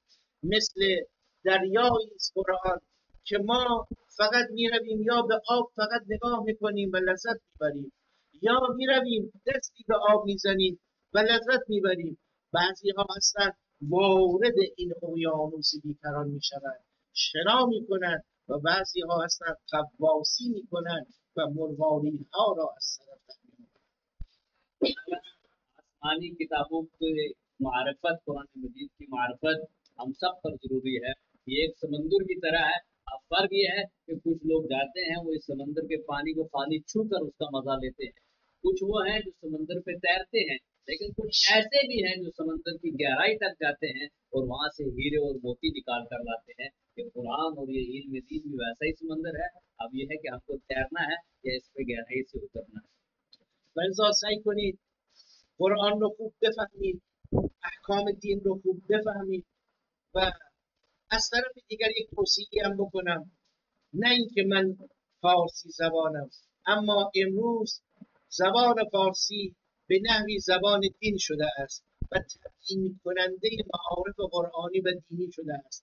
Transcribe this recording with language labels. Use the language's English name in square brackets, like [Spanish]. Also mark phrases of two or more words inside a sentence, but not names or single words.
[Persian] مثل دریایی است قرآن که ما فقط می رویم یا به آب فقط نگاه می کنیم و لذت می بریم یا می رویم دستی به آب می زنیم و لذت می بریم. بعضی ها هستند وارد این اقیانوس بیکران می شوند شنا می کنند و بعضی ها هستند غواصی می کنند و مروارید ها را از طرف [Hindi] आसमानी किताबों के मारफत कुरान मजीद की मारफत हम सब पर जरूरी है ये एक समंदर की तरह है अब फर्क ये है कि कुछ लोग जाते हैं वो इस समंदर के पानी को खाली छू कर उसका मजा लेते हैं कुछ वो हैं जो समंदर पे तैरते हैं लेकिन कुछ ऐसे भी हैं जो समंदर की गहराई तक जाते हैं और वहां से हीरे और मोती निकाल कर लाते हैं कि कुरान और ये इल्म दीन भी वैसा ही समंदर है अब ये है कि हमको तैरना है या इस पे गहराई से उतरना है [Persian] لذا سعی کنید قرآن رو خوب بفهمید، احکام دین رو خوب بفهمید و از طرف دیگر یک توصیه هم بکنم، نه اینکه من فارسی زبانم اما امروز زبان فارسی به نحوی زبان دین شده است و تبیین کننده معارف قرآنی و دینی شده است.